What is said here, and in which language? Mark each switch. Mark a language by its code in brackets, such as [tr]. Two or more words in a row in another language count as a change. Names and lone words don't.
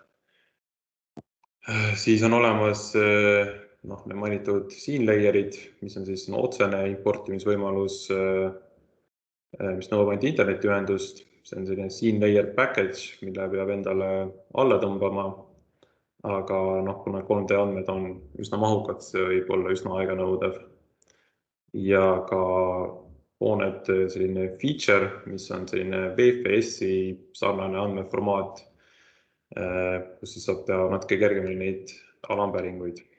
[et] siis on olemas need mainitud [en] scene layer'id, [et] mis on siis otsene importimisvõimalus, mis nõuab ainult internetiühendust. See on selline [en] scene layer package, [et] mille peab endale alla tõmbama, aga kuna 3D andmed on üsna mahukad, see võib olla üsna aeganõudev. Ja ka hooned selline feature, mis on selline VFS-i sarnane andmeformaat, kus siis saab teha natuke kergemini neid alampäringuid.